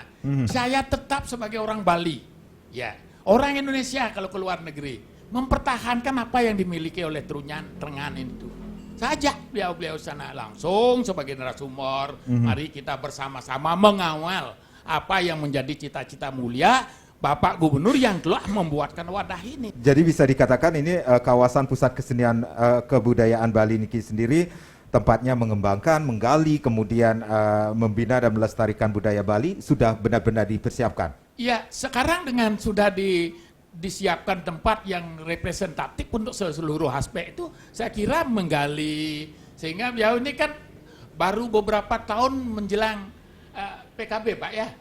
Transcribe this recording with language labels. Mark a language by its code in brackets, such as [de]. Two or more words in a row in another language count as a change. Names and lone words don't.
[id] Saya tetap sebagai orang Bali, ya, orang Indonesia kalau keluar negeri, mempertahankan apa yang dimiliki oleh Trenganan itu. Saja beliau sana langsung sebagai narasumber, mari kita bersama-sama mengawal apa yang menjadi cita-cita mulia Bapak Gubernur yang telah membuatkan wadah ini. Jadi bisa dikatakan ini kawasan pusat kesenian kebudayaan Bali Niki sendiri tempatnya mengembangkan, menggali, kemudian membina dan melestarikan budaya Bali sudah benar-benar dipersiapkan. Ya, sekarang dengan sudah disiapkan tempat yang representatif untuk seluruh aspek itu, saya kira menggali sehingga beliau ini kan baru beberapa tahun menjelang PKB Pak ya.